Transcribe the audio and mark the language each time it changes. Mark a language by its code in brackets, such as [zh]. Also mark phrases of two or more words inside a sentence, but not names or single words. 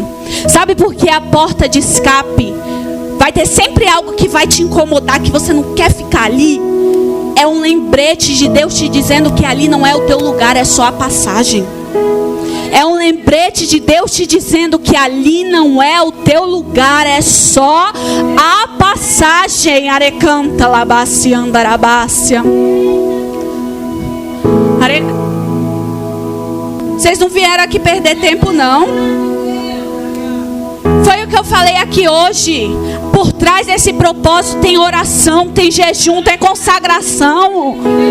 [pt] Sabe por que a porta de escape vai ter sempre algo que vai te incomodar, que você não quer ficar ali? É um lembrete de Deus te dizendo que ali não é o teu lugar, é só a passagem. É um lembrete de Deus te dizendo que ali não é o teu lugar, é só a passagem. Arecanta, labacianda, arabácia. Vocês não vieram aqui perder tempo, não. Foi o que eu falei aqui hoje. Por trás desse propósito tem oração, tem jejum, tem consagração.